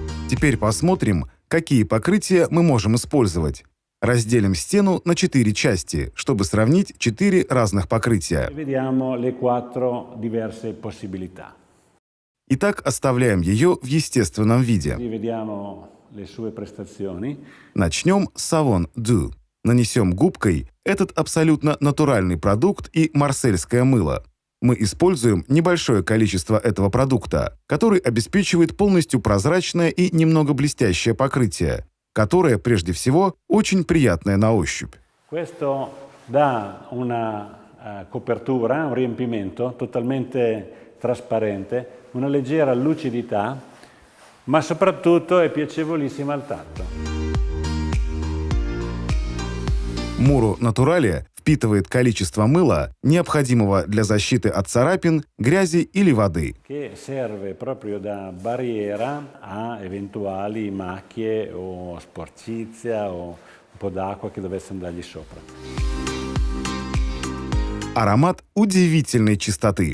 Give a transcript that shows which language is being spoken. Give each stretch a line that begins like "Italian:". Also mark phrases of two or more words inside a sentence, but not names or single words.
Russian: Теперь посмотрим, какие покрытия мы можем использовать. Разделим стену на 4 части, чтобы сравнить 4 разных покрытия.
Italian: Vediamo le 4 diverse possibilità.
Russian: Итак, оставляем ее в естественном виде.
Italian: Vediamo le sue prestazioni.
Russian: Начнем с Savon Dew. Нанесем губкой этот абсолютно натуральный продукт и марсельское мыло. Мы используем небольшое количество этого продукта, который обеспечивает полностью прозрачное и немного блестящее покрытие, которое, прежде всего, очень приятное на ощупь.
Italian: Questo dà una copertura, un riempimento totalmente trasparente, una leggera lucidità, ma soprattutto è piacevolissima al tatto.
Russian: Muro Naturale впитывает количество мыла, необходимого для защиты от царапин, грязи или воды.
Italian: Che serve proprio da barriera a eventuali macchie o sporcizia o un po' d'acqua che dovesse andargli sopra.
Russian: Аромат удивительной чистоты.